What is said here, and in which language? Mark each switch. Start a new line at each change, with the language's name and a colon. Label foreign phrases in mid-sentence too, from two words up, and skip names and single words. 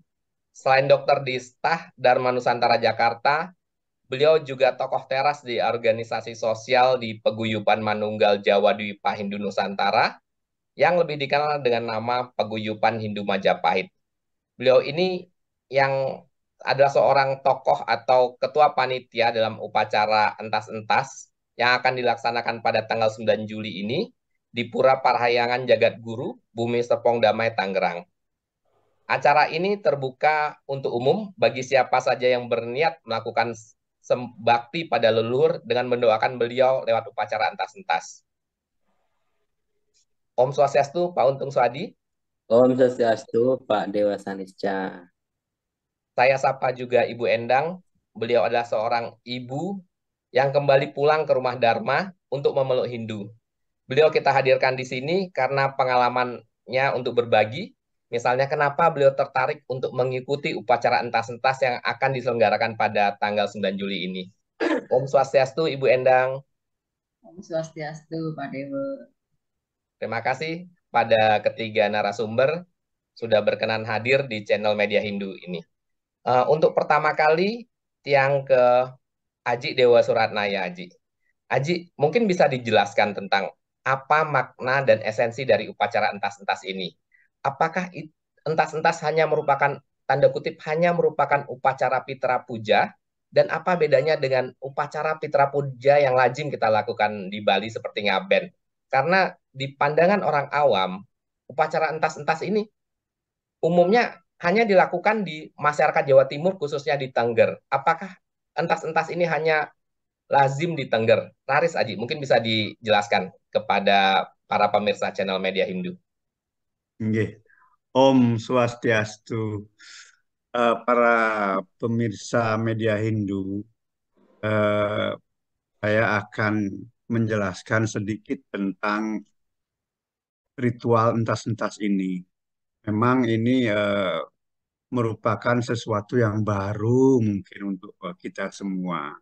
Indonesian: Selain dokter di Stah Dharma Nusantara Jakarta, beliau juga tokoh teras di organisasi sosial di Paguyuban Manunggal Jawa Dwipa Hindu Nusantara yang lebih dikenal dengan nama Paguyuban Hindu Majapahit. Beliau ini yang adalah seorang tokoh atau ketua panitia dalam upacara entas-entas yang akan dilaksanakan pada tanggal 9 Juli ini di Pura Parahyangan Jagat Guru, Bumi Serpong Damai, Tangerang. Acara ini terbuka untuk umum bagi siapa saja yang berniat melakukan bakti pada leluhur dengan mendoakan beliau lewat upacara entas-entas.
Sanskrit: ॐ स्वस्त्यस्तु,
Indonesian: Pak Untung Suhadi.
Sanskrit: ॐ स्वस्त्यस्तु,
Indonesian: Pak Dewa Sanisca. Saya sapa juga Ibu Endang. Beliau adalah seorang ibu yang kembali pulang ke rumah Dharma untuk memeluk Hindu. Beliau kita hadirkan di sini karena pengalamannya untuk berbagi. Misalnya kenapa beliau tertarik untuk mengikuti upacara entas-entas yang akan diselenggarakan pada tanggal 9 Juli ini.
Sanskrit: ॐ स्वस्त्यस्तु,
Indonesian: Ibu Endang.
Sanskrit: ॐ स्वस्त्यस्तु,
Indonesian: Pak Dewa. Terima kasih pada ketiga narasumber sudah berkenan hadir di channel Media Hindu ini. Untuk pertama kali, yang ke Aji Dewa Suratnaya, Aji. Aji, mungkin bisa dijelaskan tentang apa makna dan esensi dari upacara entas-entas ini. Apakah entas-entas hanya merupakan, tanda kutip, hanya merupakan upacara Pitra Puja, dan apa bedanya dengan upacara Pitra Puja yang lazim kita lakukan di Bali seperti ngaben? Karena di pandangan orang awam, upacara entas-entas ini umumnya hanya dilakukan di masyarakat Jawa Timur, khususnya di Tengger. Apakah entas-entas ini hanya lazim di Tengger? Laris, Aji, mungkin bisa dijelaskan kepada para pemirsa channel Media Hindu. Nggih.
Sanskrit: ॐ स्वस्त्यस्तु.
Indonesian: Para pemirsa media Hindu, eh, saya akan menjelaskan sedikit tentang ritual entas-entas ini. Memang ini merupakan sesuatu yang baru mungkin untuk kita semua.